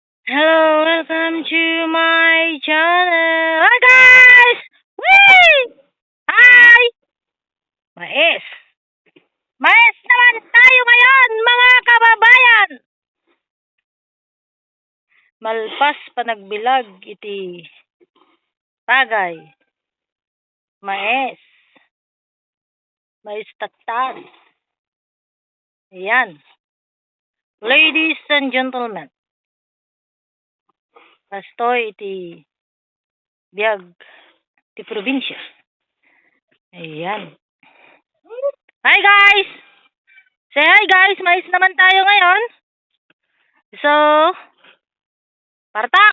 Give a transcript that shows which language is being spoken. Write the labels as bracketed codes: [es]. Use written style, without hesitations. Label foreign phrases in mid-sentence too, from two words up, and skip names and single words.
[en] Hello, welcome to my channel. Hi guys! Whee! Hi! [tl] Mais! Mais naman tayo ngayon, mga kababayan! [ilo] Malpas pa nagbilag iti tagay. Mais. Mais tattan. Ayan. [en] Ladies and gentlemen. [ilo] Kastoy iti biag ti probinsya. Ayan. [en] Hi guys! Say hi guys! [tl] Mais naman tayo ngayon. [ilo] So, partak!